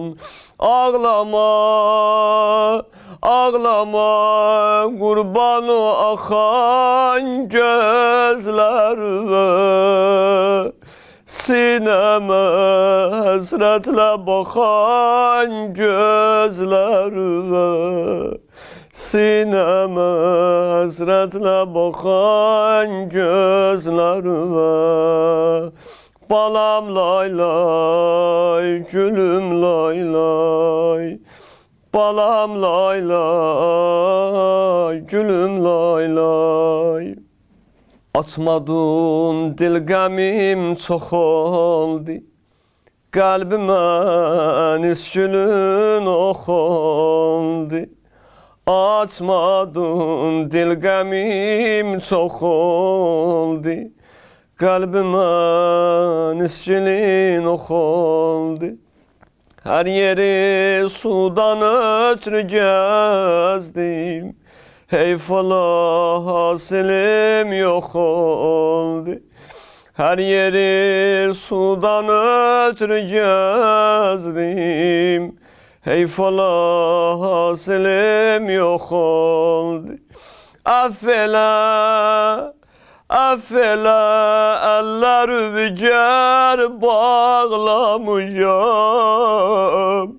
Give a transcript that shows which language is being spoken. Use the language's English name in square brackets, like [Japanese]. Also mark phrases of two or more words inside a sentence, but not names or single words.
[Azerbaijani] Ağlama, ağlama qurbanı axan gözlərvə, sinəmə həsrətlə baxan gözlərvə, sinəmə həsrətlə baxan gözlərvə. Balam lay lay, gülüm lay lay, balam lay lay, gülüm lay lay. Açmadın dil qəmim çox oldu, qəlbimə nisgülün ox oldu. Açmadın dil qəmim çox oldu, qəlbimə nisgülün ox oldu. Hər yeri sudan ötürü gəzdim, Heyfala hasilim yok oldu. [Turkish] Her yeri sudan ötürü gezdim. [Azerbaijani] Heyfala hasilim yok oldu. Affela, affela eller bücer bağlamışam.